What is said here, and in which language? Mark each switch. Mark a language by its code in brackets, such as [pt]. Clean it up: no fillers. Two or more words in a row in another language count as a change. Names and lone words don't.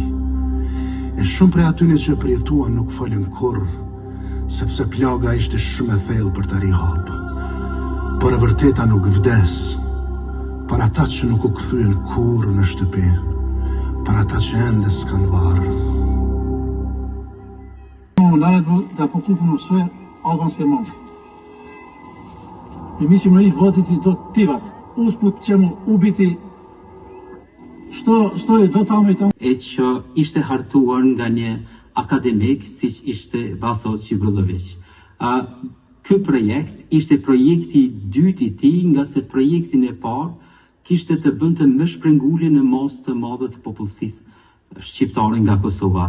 [sq] E shumë prej atyne që përjetuan nuk folën kurrë, sepse plaga ishte shumë e thellë për të rihap. Por e vërteta nuk vdes, për ata që nuk u kthyen kurrë në shtëpi, për ata që ende s'kan varë. [sr] Naredbu da pokupimo sve albanske momke. I mi ćemo ih voditi do Tivat. Usput ćemo ubiti što je do tamo i tamo. [sq] E që ishte hartuar nga një akademik, siç ishte Vaso Çibrillović. Ky projekt ishte projekti i dytë i tij, nga se projektin e parë kishte të bënte me shprehnguljen në masë të madhe të popullsisë shqiptare nga Kosova.